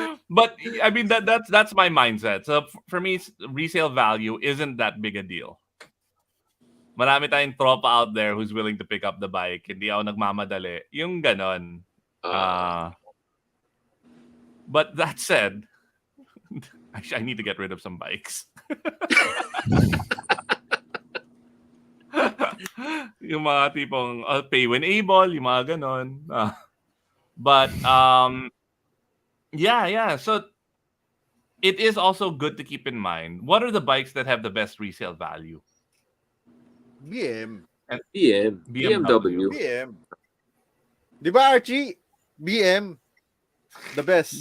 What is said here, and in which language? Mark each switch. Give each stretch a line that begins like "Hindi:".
English: But I mean that's my mindset. So for me, resale value isn't that big a deal.
Filipino: Marami tayong tropa out there who's willing to pick up the bike. Hindi ako nagmamadali. Yung ganon.
English: But that said, actually, I need to get rid of some bikes.
Filipino: Yung mga tipong pay when able, yung mga ganon.
English: But yeah. So it is also good to keep in mind, what are the bikes that have the best resale value? BM. BMW. BM. Di ba, Archie? BM. The best.